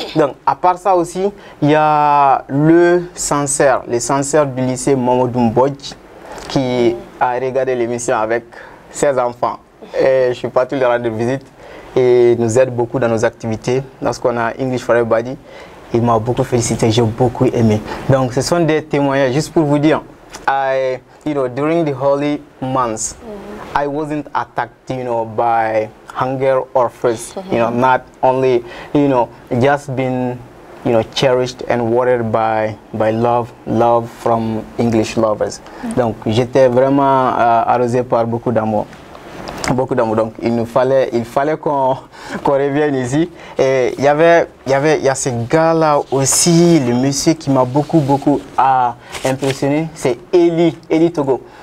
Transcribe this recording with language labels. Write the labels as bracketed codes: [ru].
[fr] Donc à part ça aussi, il y a le censeur du lycée Mamadou Mbodj qui a regardé l'émission avec ses enfants. Et je suis parti leur rendre visite et nous aide beaucoup dans nos activités. Lorsqu'on a English for Everybody, il m'a beaucoup félicité, j'ai beaucoup aimé. Donc ce sont des témoignages juste pour vous dire. [en] During the holy months, I wasn't attacked, by hunger or thirst. Not only, just been, cherished and watered by love from English lovers. [fr] Donc j'étais vraiment arrosé par beaucoup d'amour. Beaucoup d'amour, donc il fallait qu'on revienne ici. Et il y a ce gars là aussi, le monsieur qui m'a beaucoup impressionné, c'est Eli Togo.